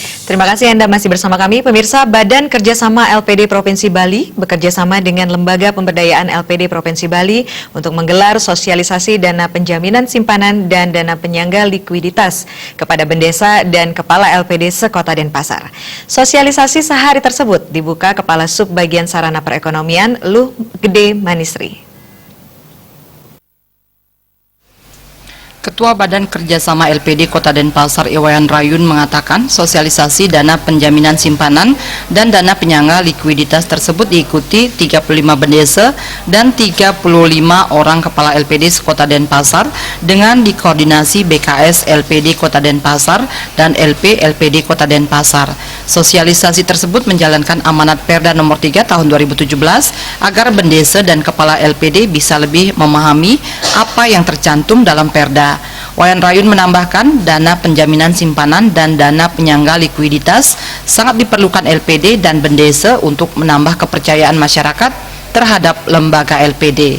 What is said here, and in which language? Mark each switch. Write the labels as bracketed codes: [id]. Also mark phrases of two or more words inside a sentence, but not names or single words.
[id] Terima kasih Anda masih bersama kami. Pemirsa, Badan Kerjasama LPD Provinsi Bali bekerjasama dengan Lembaga Pemberdayaan LPD Provinsi Bali untuk menggelar sosialisasi dana penjaminan simpanan dan dana penyangga likuiditas kepada Bendesa dan Kepala LPD se-Kota Denpasar. Sosialisasi sehari tersebut dibuka Kepala Subbagian Sarana Perekonomian Luh Gede Manisri. Ketua Badan Kerjasama LPD Kota Denpasar Iwayan Rayun mengatakan sosialisasi dana penjaminan simpanan dan dana penyangga likuiditas tersebut diikuti 35 bendesa dan 35 orang kepala LPD Kota Denpasar dengan dikoordinasi BKS LPD Kota Denpasar dan LP LPD Kota Denpasar. Sosialisasi tersebut menjalankan amanat Perda nomor 3 tahun 2017 agar bendesa dan kepala LPD bisa lebih memahami apa yang tercantum dalam Perda. Wayan Rayun menambahkan dana penjaminan simpanan dan dana penyangga likuiditas sangat diperlukan LPD dan Bendesa untuk menambah kepercayaan masyarakat terhadap lembaga LPD.